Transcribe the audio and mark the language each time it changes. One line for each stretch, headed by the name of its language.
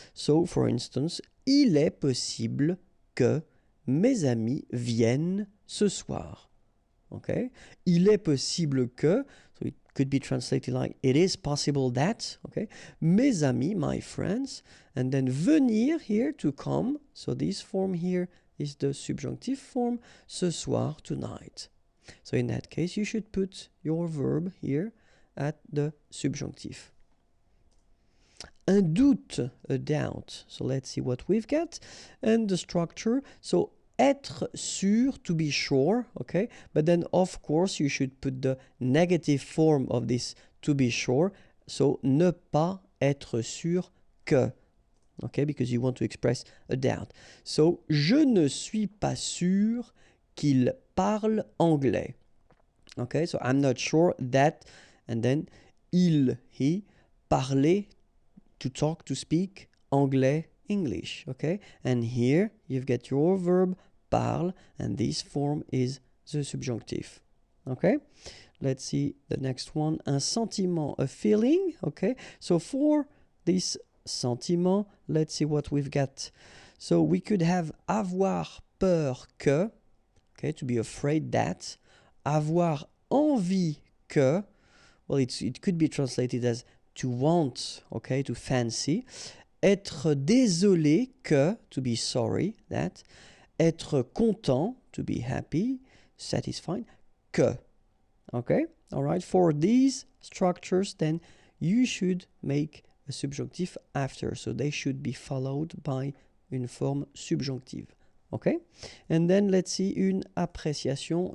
English: So, for instance,
French: il est possible que mes amis viennent ce soir.
English: Okay,
French: il est possible que,
English: so it could be translated like it is possible that, okay,
French: mes amis,
English: my friends, and then venir here, to come, so this form here is the subjunctive form,
French: ce soir,
English: tonight. So in that case, you should put your verb here at the subjunctive. Un doute, a doubt. So let's see what we've got. And the structure, so être sûr, to be sure, okay? But then, of course, you should put the negative form of this to be sure.
French: So, ne pas être sûr que, okay?
English: Because you want to express a doubt.
French: So, je ne suis pas sûr qu'il parle anglais.
English: Okay? So, I'm not sure that, and then, il, he, parler, to talk, to speak, anglais, English, okay? And here you've got your verb parle, and this form is the subjunctive, okay? Let's see the next one. Un sentiment, a feeling, okay? So for this sentiment, let's see what we've got. So we could have avoir peur que, okay, to be afraid that. Avoir envie que, well, it could be translated as to want, okay, to fancy. Être désolé que, to be sorry, that. Être content, to be happy, satisfied, que. Okay, all right. For these structures, then you should make a subjunctive after. So they should be followed by
French: une forme subjonctive.
English: Okay, and then let's see une appréciation.